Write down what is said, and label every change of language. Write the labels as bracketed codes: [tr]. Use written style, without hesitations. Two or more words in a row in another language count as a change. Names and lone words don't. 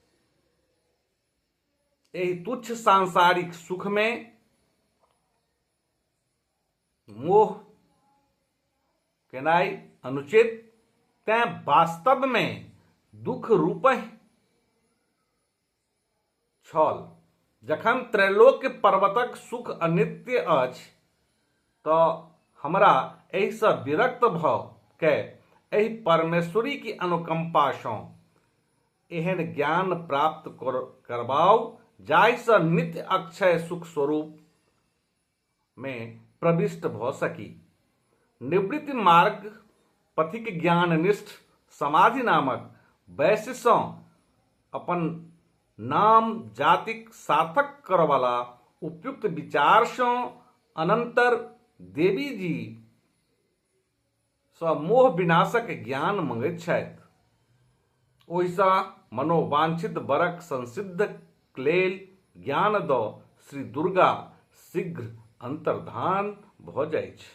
[mai] एहि तुच्छ सांसारिक सुख में मोह केनाइ अनुचित, तें वास्तव में दुख रूपहि छल। जखन त्रैलोक्य पर्वतक सुख अनित्य अछि तऽ हमरा एहि सँ विरक्त भऽ के एहि परमेश्वरी की अनुकंपा सँ एहन ज्ञान प्राप्त करबाउ जाहि सँ नित्य अक्षय सुख स्वरूप में प्रविष्ट भऽ सकी। निवृत्ति मार्ग पथिक ज्ञाननिष्ठ समाधि नामक वैश्य सँ अपन नाम जातिक सार्थक करवाला उपयुक्त विचार सँ अनंतर देवी जी सँ मोह विनाशक ज्ञान मंगैत छथि। ओहिसँ मनोवांछित वरक संसिद्ध लेल ज्ञान दऽ श्री दुर्गा शीघ्र अंतर्धान भऽ जाइत अछि।